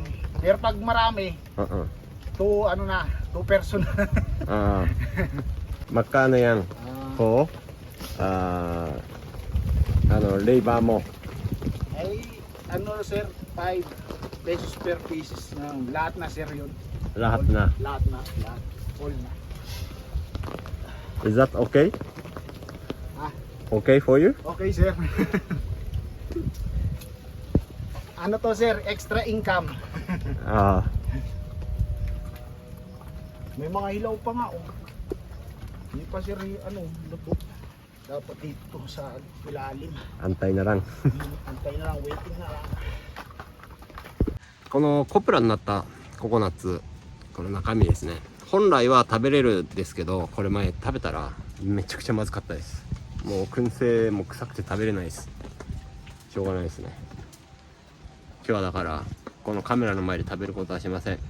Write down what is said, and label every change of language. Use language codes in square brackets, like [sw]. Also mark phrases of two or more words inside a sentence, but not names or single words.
[tl] Pero pag marami, 2 person. Magkano yan? Labor mo? [en] Ay, sir, 5 pesos per pieces. [tl] Lahat na, sir, yun. Lahat na. Lahat. All na. [en] Is that okay? Okay for you? [tl] Okay, sir. To, sir, [en] extra income. [tl] May mga hilaw pa nga, Hindi pa, sir, luto. Dapat dito sa ilalim. Antay na lang. Antay na lang, waiting na lang. [ja] このコプラになったココナッツ、この中身ですね。本来は食べれるんですけど、これ前食べたらめちゃくちゃまずかったです。もう燻製も臭くて食べれないです。しょうがないですね。今日はだからこのカメラの前で食べることはしません。